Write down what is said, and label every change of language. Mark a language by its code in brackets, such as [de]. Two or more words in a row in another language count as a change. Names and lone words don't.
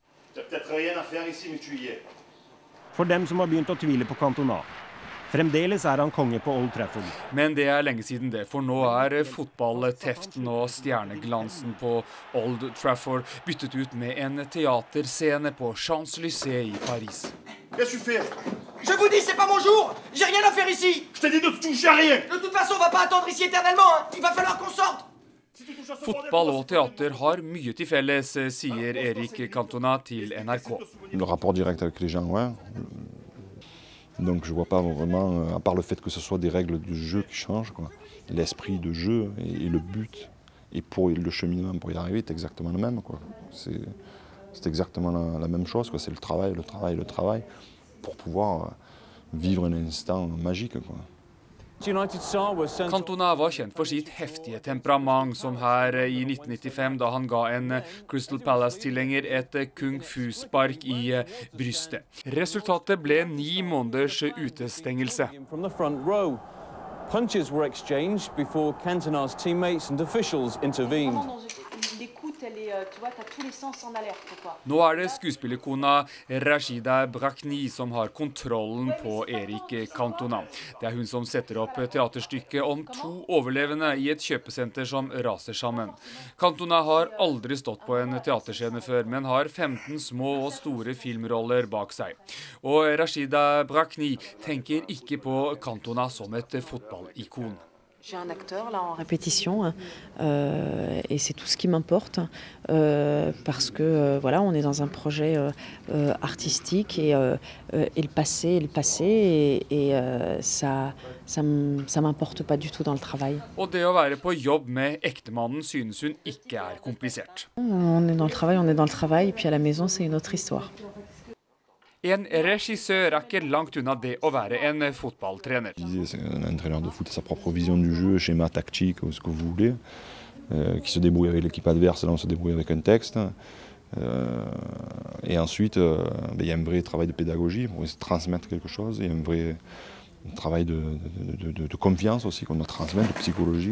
[no] For dem som har begynt å tvile på Cantona. Fremdeles er han konge på Old Trafford. Men det er lenge siden det, for nå er fotballteften og stjerneglansen på Old Trafford byttet ut med en teaterscene på Champs-Élysées i Paris. [fr] Je vous dis, c'est pas mon jour. J'ai rien à faire ici. Je t'ai dit de toucher à rien. De toute façon, on va pas attendre ici éternellement. Il va falloir qu'on sorte. [no] Fotball og teater har mye til felles, sier Eric Cantona til NRK. [fr] Le rapport direct avec les gens, ouais. Donc je vois pas vraiment, à part le fait que ce soit des règles du jeu qui changent, l'esprit de jeu et le but, et pour le cheminement pour y arriver est exactement le même, quoi. C'est exactement la même chose, quoi. C'est le travail, le travail, le travail, pour pouvoir vivre un instant magique, quoi. [no] Cantona var kjent for sitt heftige temperament, som her i 1995 da han ga en Crystal Palace-tilhenger et kung-fu-spark i brystet. Resultatet ble 9 måneders utestengelse. [en] Punches were exchanged before Cantona's teammates and officials intervened. [no] Nå er det skuespillerkona Rashida Brakni som har kontrollen på Eric Cantona. Det er hun som setter opp teaterstykket om 2 overlevende i et kjøpesenter som raser sammen. Cantona har aldri stått på en teaterscene før, men har 15 små og store filmroller bak seg. Og Rashida Brakni tenker ikke på Cantona som et fotballikon. [fr] J'ai un acteur là en répétition et c'est tout ce qui m'importe parce que voilà, on est dans un projet artistique et le passé et ça m'importe pas du tout dans le travail. [no] Og det å være på jobb med ektemannen synes hun ikke er komplisert. [fr] On est dans le travail et puis à la maison c'est une autre histoire. [no] En regissør er ikke langt unna det å være en fotballtrener. [fr] Un entraîneur de foot a sa propre vision du jeu, schéma tactique, ou ce que vous voulez, qui se débrouille avec l'équipe adverse, là on se débrouille avec un texte. Et ensuite, il y a un vrai travail de pédagogie pour se transmettre quelque chose, il y a un vrai travail de confiance aussi qu'on doit transmettre, de psychologie.